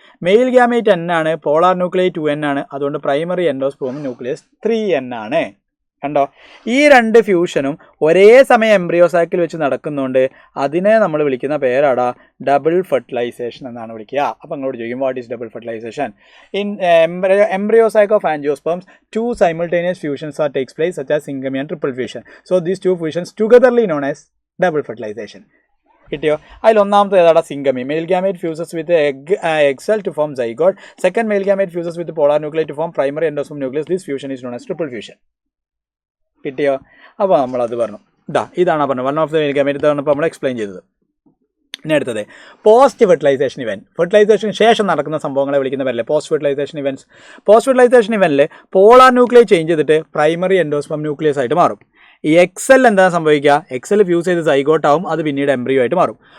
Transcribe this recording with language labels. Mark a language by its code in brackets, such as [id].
[ml] Mail gamete N ആണ്, polar nucleus 2N ആണ്, അതുകൊണ്ട് പ്രൈമറി എൻഡോസ്പേം ന്യൂക്ലിയസ് 3N ആണ്. കണ്ടോ? ഈ 2 ഫ്യൂഷനും ഒരേ സമയം എംബ്രിയോസാക്കിൽ വെച്ച് നടക്കുന്നുണ്ട്. അതിനെ നമ്മൾ വിളിക്കുന്ന പേരാടാ ഡബിൾ ഫെർട്ടിലൈസേഷൻ എന്നാണ് വിളിക്കുക. അപ്പോൾ നിങ്ങളോട് ചോദിക്കും [en] What is double fertilization? In embryosac of angiosperms 2 simultaneous fusions are takes place such as syngamy and triple fusion. So these 2 fusions togetherly known as double fertilization. [ml] കിട്ടിയോ? അതിൽ ഒന്നാമത്തെ ഏതാടാ? [en] Syngamy. Male gamete fuses with egg cell to form zygote. Second male gamete fuses with the polar nuclei to form primary endosperm nucleus. This fusion is known as triple fusion. [ml] കിട്ടിയോ? അപ്പോൾ നമ്മളത് പറഞ്ഞു. ഇതാണ് പറഞ്ഞത്. [en] one of the male gamete [ml] പറഞ്ഞപ്പോൾ നമ്മൾ explain ചെയ്തത്. ഇനി അടുത്തത് പോസ്റ്റ് ഫെർട്ടിലൈസേഷൻ ഇവൻറ്റ്. ഫെർട്ടിലൈസേഷന് ശേഷം നടക്കുന്ന സംഭവങ്ങളെ വിളിക്കുന്ന പേരല്ലേ post fertilisation events. Post fertilisation ഇവൻറ്റിൽ polar nuclear change ചെയ്തിട്ട് പ്രൈമറി എൻഡോസ്പം ന്യൂക്ലിയസ് ആയിട്ട് മാറും. ഈ എക്സെൽ എന്താണ് സംഭവിക്കുക? എക്സെൽ ഫ്യൂസ് ചെയ്ത് സൈഗോട്ടാവും, അത് പിന്നീട് എംബ്രിയോ ആയിട്ട് മാറും.